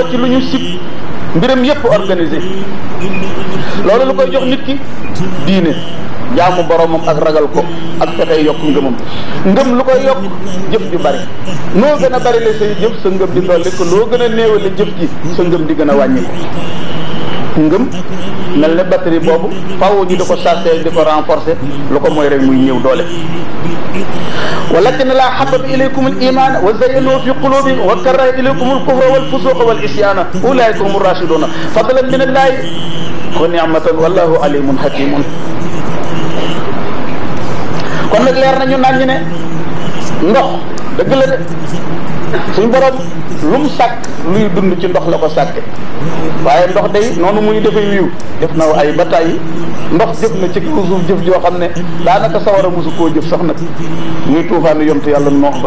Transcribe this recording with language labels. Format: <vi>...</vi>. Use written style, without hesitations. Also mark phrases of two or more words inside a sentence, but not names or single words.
<wo>ci lu ñu sib mbiram yépp organisé loolu lu koy jox nit ki diine jaamu boromam ak ragal ko ak fexey yokk ngëmam ngëm lu koy yokk jëf ju bari noo gën a bari la say jëf sa ngëm di dolli ko loo gën a néewale jëf ji sa ngëm di gën a wàññi ko ngëm mel ne batterie boobu faaw ñu di ko chargé di ko renforcer lu ko mooy rek muy ñëw doole.</wo> <ar>ولكن لا حبب إليكم الإيمان وزينه في قلوبهم وكره إليكم الكفر والفسوق والعصيان أولئك هم الراشدون فضلا من الله ونعمة والله عليم حكيم.</ar> <wo>kon nag leer nañu naan ñu ne ndox dëgg la de suñu borom lu mu sàkk luy dund ci ndox la ko sàkke waaye ndox day noonu muy dafay wiiw def na ay bataay ndox jëf na ci kaw suuf jëf joo xam ne daanaka sawara mosu koo jëf sax nag muy tuufaanu yontu yàlla noox ba.</wo>